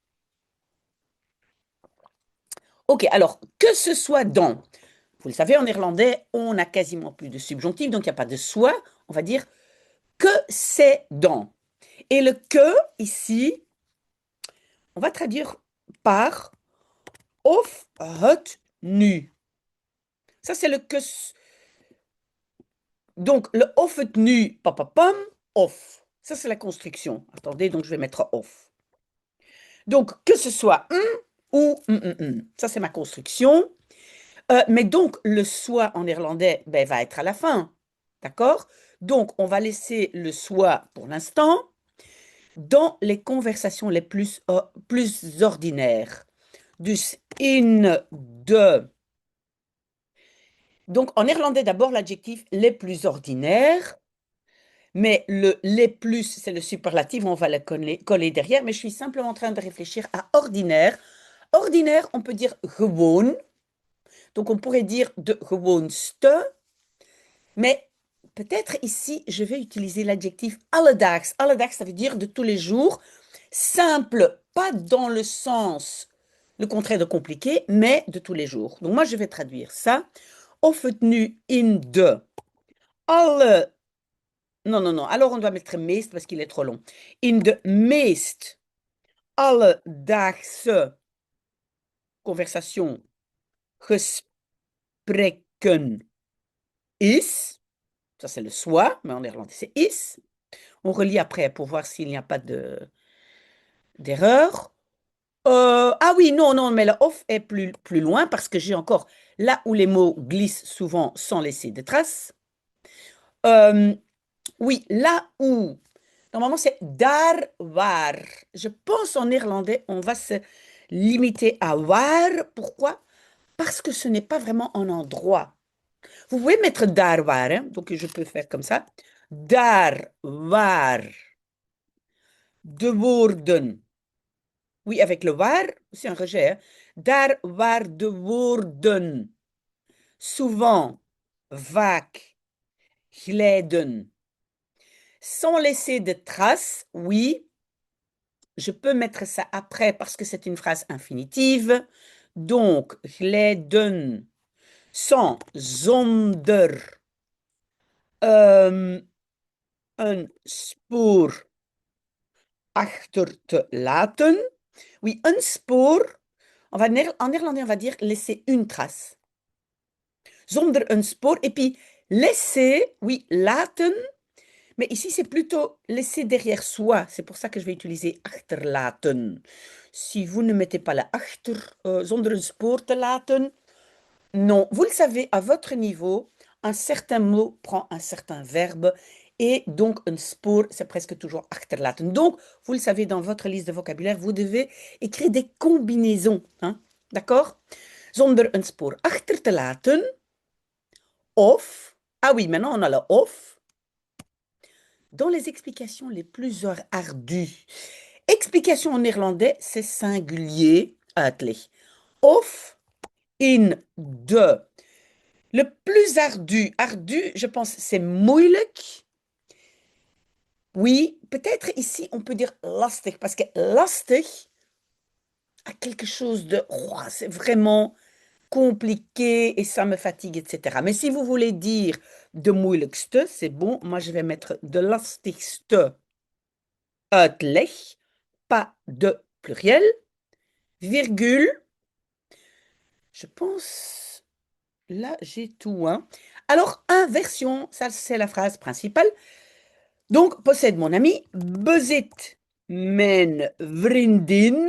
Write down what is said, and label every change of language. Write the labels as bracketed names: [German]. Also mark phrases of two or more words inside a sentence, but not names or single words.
[French] Ok, alors, que ce soit dans, vous le savez, en néerlandais, on n'a quasiment plus de subjonctif, donc il n'y a pas de soit. On va dire que c'est dans. Et le que, ici, on va traduire par [Dutch] of het nu. [French] Ça, c'est le que. Donc, le [Dutch] of het nu, [French] papapam, off. Ça, c'est la construction. Attendez, donc je vais mettre off. Donc, que ce soit ou ça, c'est ma construction. Mais donc, le soit en néerlandais ben, va être à la fin. D'accord? Donc, on va laisser le soit pour l'instant dans les conversations les plus ordinaires. [Dutch] Dus in de. [French] Donc, en néerlandais, d'abord, l'adjectif les plus ordinaires. Mais le les plus, c'est le superlatif, on va le coller derrière. Mais je suis simplement en train de réfléchir à ordinaire. Ordinaire, on peut dire gewoon. Donc, on pourrait dire [Dutch] de gewoonste. [French] Mais peut-être ici, je vais utiliser l'adjectif alledaags. Alledaags, ça veut dire de tous les jours. Simple, pas dans le sens, le contraire de compliqué, mais de tous les jours. Donc moi, je vais traduire ça. [Dutch] Of het nu in de alle... [French] Non, non, non. Alors on doit mettre meest parce qu'il est trop long. [Dutch] In de meest alledaagse conversation gesprekken is. [French] Ça, c'est le soit, mais en néerlandais, c'est is. On relit après pour voir s'il n'y a pas d'erreur. Ah oui, non, non, mais le off est plus loin parce que j'ai encore là où les mots glissent souvent sans laisser de traces. Euh, oui, là où, normalement c'est [Dutch] daar waar. [French] Je pense en néerlandais, on va se limiter à waar. Pourquoi? Parce que ce n'est pas vraiment un endroit. Vous pouvez mettre [Dutch] daar waar, [French] hein, donc je peux faire comme ça. [Dutch] Daar waar de woorden. [French] Oui, avec le waar, c'est un rejet. Hein. [Dutch] Daar waar de woorden souvent, vaak, glijden. [French] Sans laisser de traces, oui, je peux mettre ça après parce que c'est une phrase infinitive. Donc, glijden, sans, [Dutch] zonder, een spoor achter te laten. [French] Oui, un spoor. En néerlandais, on va dire laisser une trace. [Dutch] Zonder een spoor. [French] Et puis, laisser, oui, laten. Mais ici, c'est plutôt laisser derrière soi. C'est pour ça que je vais utiliser achterlaten. Si vous ne mettez pas la achter, [Dutch] zonder een spoor te laten, [French] non. Vous le savez, à votre niveau, un certain mot prend un certain verbe. Et donc, un spoor, c'est presque toujours achterlaten. Donc, vous le savez, dans votre liste de vocabulaire, vous devez écrire des combinaisons. Hein? D'accord? [Dutch] Zonder een spoor achter te laten. [French] Of. Ah oui, maintenant on a le of. Dans les explications les plus ardues. Explication en néerlandais, c'est singulier. [Dutch] Uitleg. Of in de. [French] Le plus ardu, je pense, c'est moeilijk. Oui, peut-être ici, on peut dire lastig, parce que lastig a quelque chose de... Oh, c'est vraiment compliqué et ça me fatigue, etc. Mais si vous voulez dire [Dutch] de moeilijkste, [French] c'est bon. Moi, je vais mettre [Dutch] de lastigste uitleg, [French] pas de pluriel, virgule. Je pense, là, j'ai tout. Hein. Alors, inversion, ça, c'est la phrase principale. Donc, possède mon ami, [Dutch] bezit mijn vriendin.